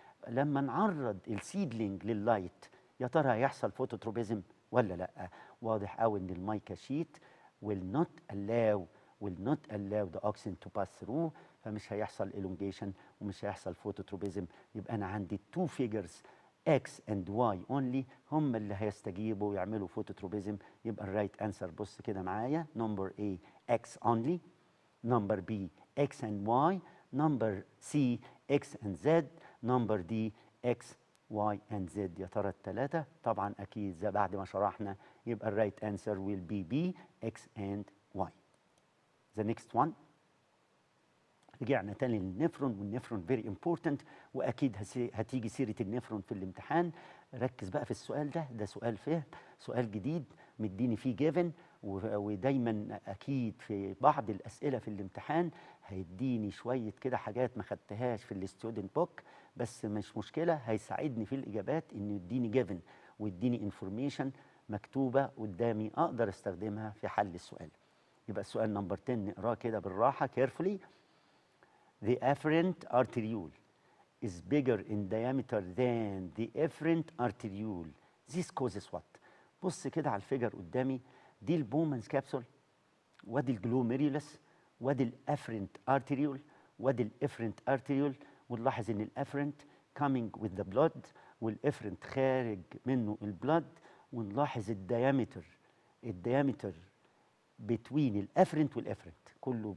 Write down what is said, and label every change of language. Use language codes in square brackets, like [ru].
[ar] لما نعرض السيدلينج لللايت يا ترى هيحصل فوتوتروبيزم ولا لا؟ واضح قوي ان المايكا شيت [en] will not allow the oxygen to pass through، [ar] فمش هيحصل elongation ومش هيحصل فوتوتروبيزم. يبقى انا عندي [en] two figures X and Y only [ar] هم اللي هيستجيبوا ويعملوا فوتوتروبيزم. يبقى الرايت انسر بص كده معايا، نمبر A X only، نمبر B X and Y، نمبر C X and Z، نمبر D X Y and Z. يا ترى الثلاثة؟ طبعا أكيد زي بعد ما شرحنا يبقى الرايت انسر [en] will be B X and Y. The next one، [ar] رجعنا تاني للنفرون، والنفرون فيري امبورتنت، واكيد هتيجي سيره النفرون في الامتحان. ركز بقى في السؤال ده سؤال فهم، سؤال جديد مديني فيه جيفن، ودايما اكيد في بعض الاسئله في الامتحان هيديني شويه كده حاجات ما خدتهاش في الستودنت بوك، بس مش مشكله، هيساعدني في الاجابات انه يديني جيفن ويديني انفورميشن مكتوبه قدامي اقدر استخدمها في حل السؤال. يبقى السؤال نمبر 10 نقراه كده بالراحه carefully. [en] The afferent arteriole is bigger in diameter than the efferent arteriole. This causes what؟ [ar] بص كده على الفيجر قدامي، دي البومانز كابسول، وادي الجلوميريولس، وادي الافرنت arteriole، وادي الافرنت arteriole، ونلاحظ ان الافرنت [en] coming with the blood [ar] والافرنت خارج منه البلد، ونلاحظ الديامتر between الافرنت والافرنت كله.